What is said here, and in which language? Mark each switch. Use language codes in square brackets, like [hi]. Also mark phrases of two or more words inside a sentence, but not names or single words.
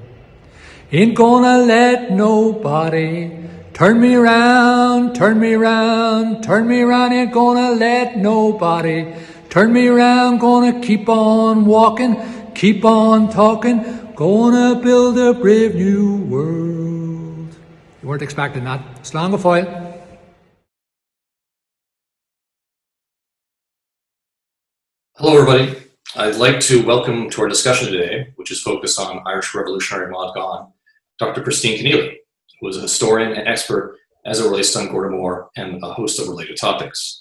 [en] Ain't gonna let nobody turn me round, turn me round, turn me round. Ain't gonna let nobody turn me round. Gonna keep on walking, keep on talking. Gonna build a brave new world. You weren't expecting that. [ga] Slán go fóill. [en] Hello, everybody. I'd like to welcome to our discussion today, which is focused on Irish revolutionary Maud Gonne, Dr. Christine Kinealy, who is a historian and expert as it relates to Gordamore and a host of related topics.